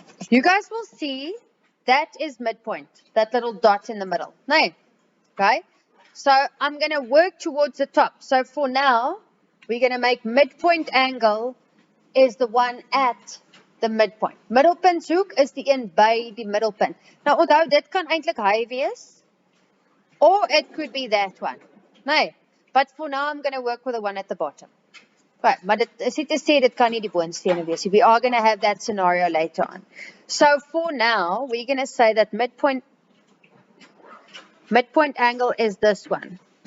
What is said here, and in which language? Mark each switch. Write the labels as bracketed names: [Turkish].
[English] You guys will see that is midpoint, that little dot in the middle, né? Okay? So, I'm going to work towards the top. So, for now, we're going to make midpoint angle is the one at the midpoint. [Afrikaans] Middelpuntshoek is die een by die middelpunt. Nou onthou, dit kan eintlik hy wees, [English] or it could be that one. Nee, but for now I'm going to work with the one at the bottom. Right, [Afrikaans] maar dit is nie te sê dit kan nie die boonstene wees. [English] We are going to have that scenario later on. So for now, we're going to say that midpoint angle is this one.